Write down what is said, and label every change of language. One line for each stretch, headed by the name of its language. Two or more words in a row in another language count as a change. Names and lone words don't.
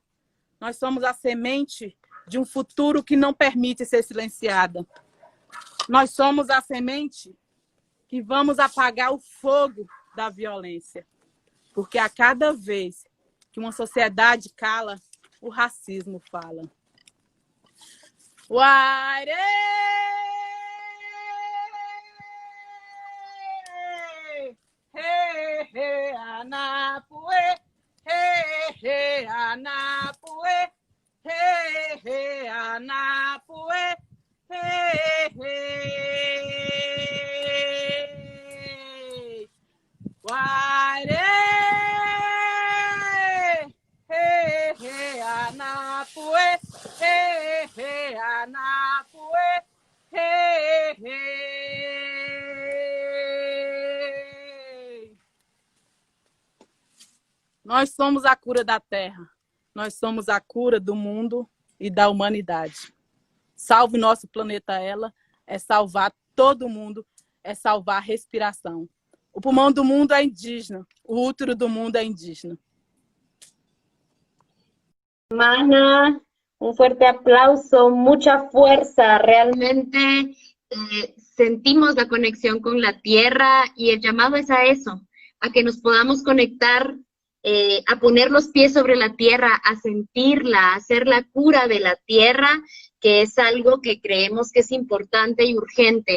Portuguese: Nós somos a semente de um futuro que não permite ser silenciada. Nós somos a semente que vamos apagar o fogo da violência. Porque a cada vez que uma sociedade cala, o racismo fala. Uare! He, he, anapue, he, anapue, he, anapue, he. Ware, he, anapue, he, anapue, he. Nós somos a cura da terra. Nós somos a cura do mundo e da humanidade. Salve nosso planeta ela, é salvar todo mundo, é salvar a respiração. O pulmão do mundo é indígena, o útero do mundo é indígena.
Spanish: Mana, un fuerte aplauso, mucha fuerza. Realmente sentimos la conexión con la tierra y el llamado es a eso, a que nos podamos conectar, a poner los pies sobre la tierra, a sentirla, a hacer la cura de la tierra, que es algo que creemos que es importante y urgente.